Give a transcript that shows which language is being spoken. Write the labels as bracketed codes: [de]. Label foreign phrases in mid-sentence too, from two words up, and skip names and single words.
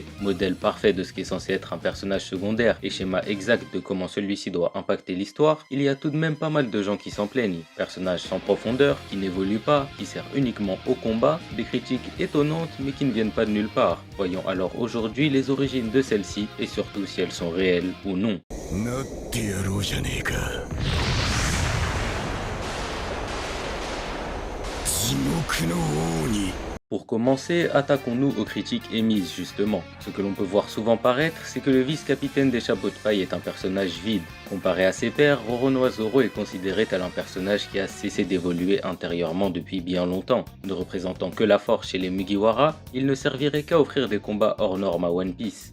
[fr] Modèle parfait de ce qui est censé être un personnage secondaire et schéma exact de comment celui-ci doit impacter l'histoire, il y a tout de même pas mal de gens qui s'en plaignent. Personnage sans profondeur, qui n'évolue pas, qui sert uniquement au combat, des critiques étonnantes mais qui ne viennent pas de nulle part. Voyons alors aujourd'hui les origines de celles-ci et surtout si elles sont réelles ou non. [ja] なってやろうじゃねえか。地獄の王に。 [fr] Pour commencer, attaquons-nous aux critiques émises justement. Ce que l'on peut voir souvent paraître, c'est que le vice-capitaine des chapeaux de paille est un personnage vide. Comparé à ses pairs, Roronoa Zoro est considéré tel un personnage qui a cessé d'évoluer intérieurement depuis bien longtemps. Ne représentant que la force chez les Mugiwara, il ne servirait qu'à offrir des combats hors normes à One Piece.